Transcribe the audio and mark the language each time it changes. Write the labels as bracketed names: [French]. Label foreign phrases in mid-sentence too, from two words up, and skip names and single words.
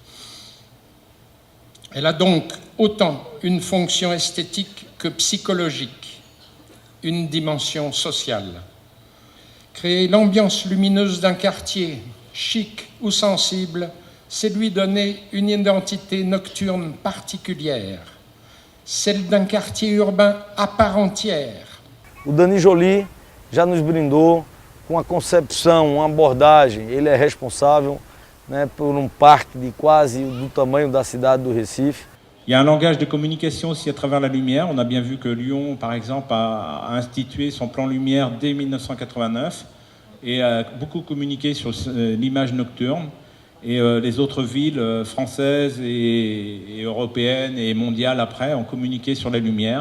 [French] Elle a donc autant une fonction esthétique que psychologique, une dimension sociale. Créer l'ambiance lumineuse d'un quartier, chic ou sensible, c'est lui donner une identité nocturne particulière, celle d'un quartier urbain à part entière. [Portuguese] O Dani Joly já nos brindou com a concepção, uma abordagem. Ele é responsável, né, por um parque de quase do tamanho da cidade do Recife. [French] Il y a un langage de communication aussi à travers la lumière. On a bien vu que Lyon, par exemple, a institué son plan lumière dès 1989 et a beaucoup communiqué sur l'image nocturne. Et les autres villes françaises et européennes et mondiales après ont communiqué sur la lumière.